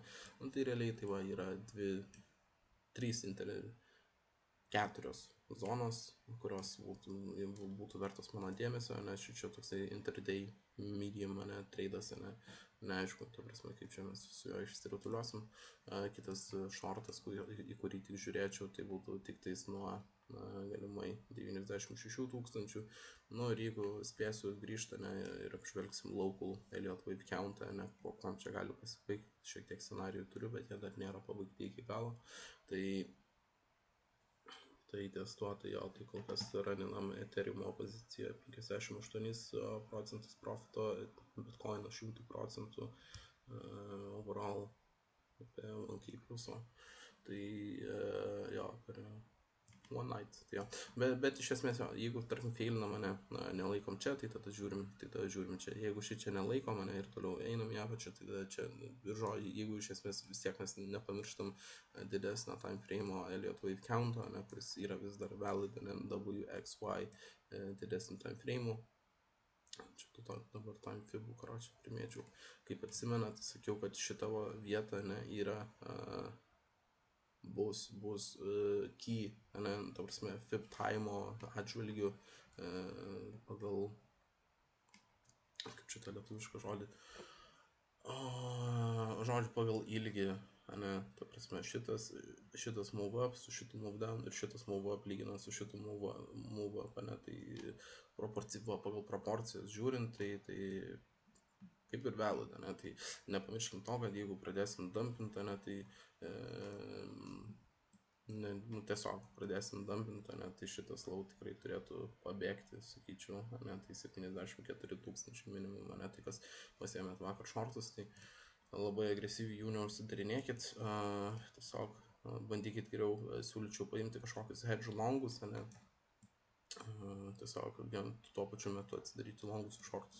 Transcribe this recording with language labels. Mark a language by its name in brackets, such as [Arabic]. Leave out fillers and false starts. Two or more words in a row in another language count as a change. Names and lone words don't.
[Lithuanian] Nu, tai realiai tai va yra 4 zonos, kurios būtų vertos mano dėmesio, nes čia toksai [English] interday medium, [Lithuanian] ne, tradas, ne, neaišku, ta prasme, kaip čia mes su juo išsirutuliosim. Kitas shortas, į kurį tik žiūrėčiau, tai būtų tik tais nuo galimai 96 000. Nu, ir jeigu spėsiu grįžti, ne, ir apžvelgsim [English] local Elliott wave countą, [Lithuanian] ne, po kam čia gali pasibaigti, šiek tiek scenarijų turiu, bet jie dar nėra pabaigti iki galo. Tai testuotai, jo, tai kol kas raninam Ethereum poziciją 58% profito, Bitcoin 100%, overall apie 1K pliuso. Tai jo, per [English] one night, [Lithuanian] tai jo. Bet iš esmės, jo, jeigu tarkim feilinam mane, nelaikom čia, tai tada žiūrim čia. Jeigu čia nelaikom mane ir toliau einam į apačią, tai tada čia biržo, jeigu iš esmės vis tiek mes nepamirštam didesnio [English] time frame'o Elliott wave count'o, [Lithuanian] ne, kuris yra vis dar valid, ne, WXY didesnį [English] time frame'ų. [Lithuanian] Čia dabar [English] time fibų, [Lithuanian] karočią, primėčiau. Kaip atsimenat, sakiau, kad šita vieta, ne, yra bus key, ne, ta prasme, [English] fib time'o [Lithuanian] atžvilgių pagal, kaip čia tą lietuvišką žodį, žodžiu, pagal ilgį, ane, ta prasme, šitas [English] move up [Lithuanian] su šitu [English] move down [Lithuanian] ir šitas [English] move up [Lithuanian] lyginant su šitu [English] move up, [Lithuanian] ane, tai pagal proporcijas žiūrint, tai kaip ir valid, ane, tai nepamirškim to, kad jeigu pradėsim dumpinti, ane, tai tiesiog pradėsim dumpinti, ane, tai šitas low tikrai turėtų pabėgti, sakyčiau, ane, tai 74 000 minimum, ane, tai kas pasiėmėt vakar shortus, tai labai agresyviai jų neužsidarinėkit, tiesiog bandykit geriau, siūlyčiau paimti kažkokius [English] hedge longus, [Lithuanian] ane, tiesiog vien tuo pačiu metu atsidaryti longus ir shortus.